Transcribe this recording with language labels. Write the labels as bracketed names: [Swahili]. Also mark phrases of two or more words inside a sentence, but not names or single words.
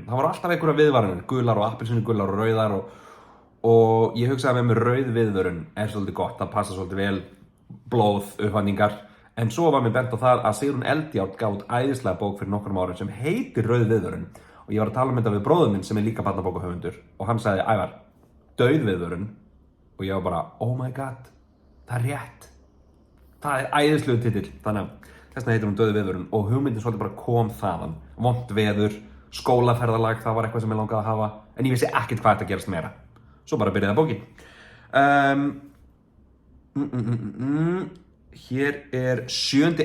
[Icelandic] Það voru alltaf einhverja viðvaranir, gular og appelsínugular og rauðar og ég hugsaði með mér rauð viðvörun er svolítið gott, það passa svolítið vel, blóð, upphandlingar. En svo var mér bent á það að Sigrún Eldjárn gaf út æðislega bók fyrir nokkrum árum sem heitir Rauð viðvörun og ég var að tala um þetta við bróður minn sem er líka barnabókahöfundur og hann sagði, Ævar, dauð viðvörun og ég var bara, [English] oh my god, [Icelandic] það er rétt. Það er æðislegur titill, þannig að þessna heitir hún Dauð viðvörun og hugmyndin svolítið bara kom þaðan. Vont veður, skólaferðalag, það var eitthvað sem ég langaði að hafa, en ég vissi ekkert hvað þetta gerast meira. Svo bara byrjaði bókin. Hér er 7.